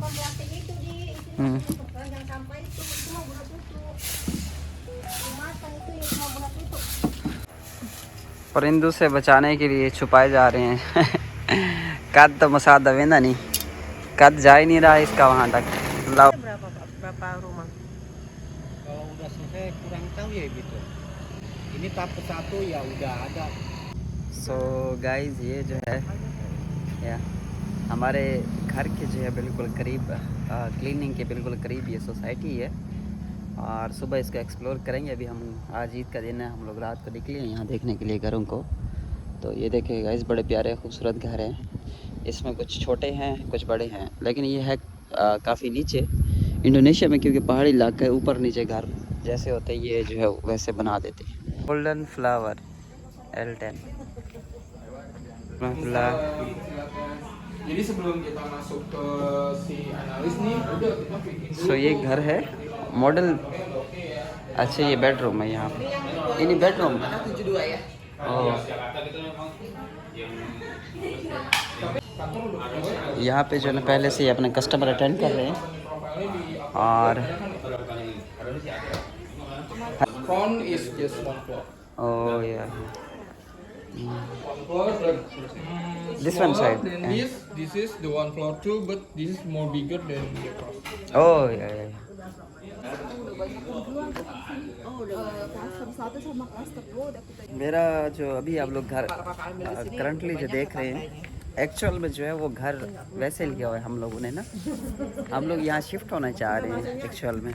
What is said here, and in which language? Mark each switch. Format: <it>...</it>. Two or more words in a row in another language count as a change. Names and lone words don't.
<ur>پرندوں سے بچانے کے لیے چھپائے جا رہے ہیں قد تو مسادا ویندا نہیں، قد جا ہی نہیں رہا اس کا وہاں تک.</ur> <id>Berapa rumah? Kalau udah selesai kurang tahu ya gitu. Ini tahap ke-1 ya udah ada.</id> <en>so guys</en> <ur>یہ جو ہے یا ہمارے گھر کے جو ہے بالکل قریب، کلیننگ کے بالکل قریب یہ سوسائٹی ہے، اور صبح اس کو ایکسپلور کریں گے. ابھی ہم آج عید کا دن ہے، ہم لوگ رات کو نکلے ہیں یہاں دیکھنے کے لیے گھروں کو. تو یہ دیکھیں گائز، بڑے پیارے خوبصورت گھر ہیں. اس میں کچھ چھوٹے ہیں کچھ بڑے ہیں، لیکن یہ ہے کافی نیچے انڈونیشیا میں، کیونکہ پہاڑی علاقہ ہے، اوپر نیچے گھر جیسے ہوتے ہیں یہ جو ہے ویسے بنا دیتے ہیں. गोल्डन फ्लावर L10।</ur> <id>Jadi sebelum kita masuk ke si analis nih, udah kita bikin dulu.</id> <ur>سو یہ گھر ہے ماڈل. اچھا یہ بیڈروم ہے یہاں پہ، ini بیڈروم</ur> <id>72 ya.</id> <ur>یہاں پہ جو ہے نا پہلے سے ہی اپنے کسٹمر اٹینڈ کر رہے ہیں. اور</ur> <en>Front is just 1 floor. ओ या 1 floor, but This one smaller side, than yeah. this is the 1 floor too, but this is more bigger than the across.</en> <ur>او یا میرا جو ابھی آپ لوگ گھر کرنٹلی جو دیکھ رہے ہیں ایکچوئل میں جو ہے وہ گھر ویسے لیا ہوا ہے ہم لوگوں نے نا، ہم لوگ یہاں شفٹ ہونا چاہ رہے ہیں ایکچوئل میں.</ur>